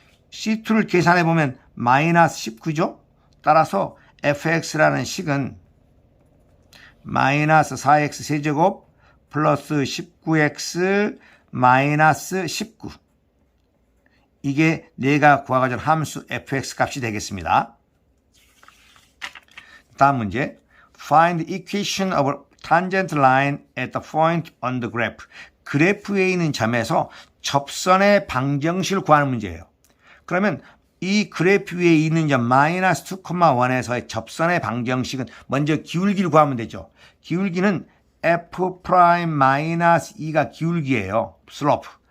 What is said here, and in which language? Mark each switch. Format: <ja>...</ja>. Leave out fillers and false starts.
<ko>C2를 계산해 보면 마이너스 19죠. 따라서 fx라는 식은 마이너스 4x 세제곱 플러스 19x 마이너스 19 이게 내가 구하고자 하는 함수 fx 값이 되겠습니다. 다음 문제</ko> <en>Find the equation of a tangent line at the point on the graph.</en> <ko>그래프에 있는 점에서 접선의 방정식을 구하는 문제예요. 그러면 이 그래프 위에 있는 점 마이너스 2,1에서의 접선의 방정식은 먼저 기울기를 구하면 되죠. 기울기는 f'-2가 기울기예요. 슬로프.</ko>